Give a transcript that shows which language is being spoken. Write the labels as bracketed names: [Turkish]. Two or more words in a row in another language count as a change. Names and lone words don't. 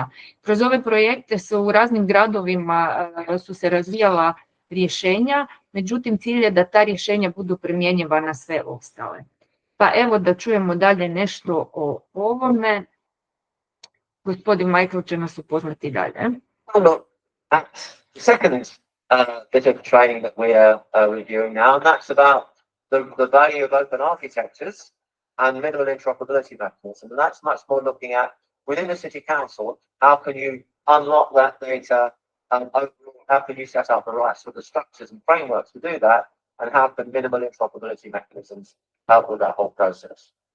[Croatian] Kroz ove projekte su u raznim gradovima su se razvijala rješenja, međutim cilj je da ta rješenja budu primjenjiva na sve ostale. Pa evo da čujemo dalje nešto o ovome. Gospodin Michael će nas upoznati dalje. [English] Second bit of training that we are reviewing now, and that's about the value of open architectures and minimal interoperability mechanisms. And that's much more looking at, within the city council, how can you unlock that data, overall, how can you set up the right sort of structures and frameworks to do that, and how can minimal interoperability mechanisms help with that whole process.